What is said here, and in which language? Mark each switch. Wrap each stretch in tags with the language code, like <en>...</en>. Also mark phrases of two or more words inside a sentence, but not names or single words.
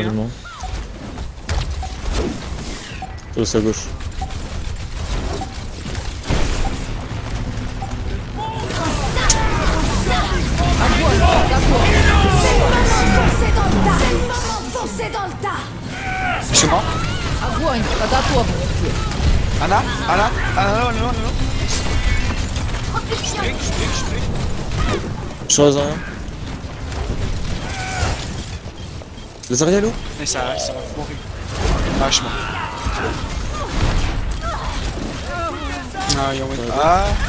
<fr>Absolument. C'est à gauche. Foncez dans le tas. C'est bon.</fr> <ru>Огонь по готовности.</ru> <fr>Anna, non. Propulsion. Je break. Je suis Lazaria. Lazaria, l'eau? Mais ça va foirer. Vachement. Ah, yo, ouais. Ah.</fr>